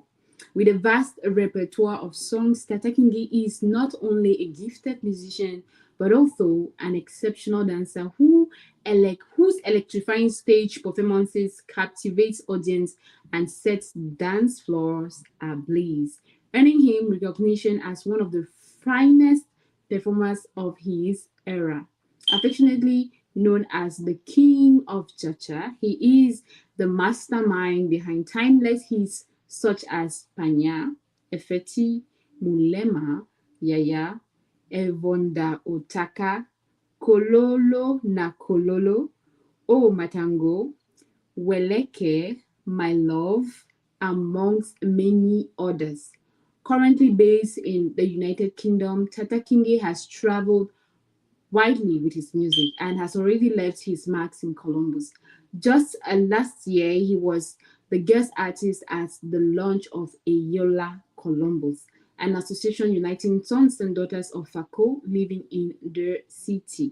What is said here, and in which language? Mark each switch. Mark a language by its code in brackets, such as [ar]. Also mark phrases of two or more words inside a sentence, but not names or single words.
[en] With a vast repertoire of songs, Tata Kingi is not only a gifted musician but also an exceptional dancer whose electrifying stage performances captivates audience and sets dance floors ablaze, earning him recognition as one of the finest performers of his era. Affectionately known as the King of Cha-Cha, he is the mastermind behind timeless hits such as Panya, Efeti, Mulema, Yaya, Evonda Otaka, Kololo na Kololo, O Matango, Weleke, My Love, amongst many others. Currently based in the United Kingdom, Tata Kingi has traveled widely with his music and has already left his marks in Columbus. Just last year, he was the guest artist at the launch of Ayola Columbus, an association uniting sons and daughters of Fako living in the city.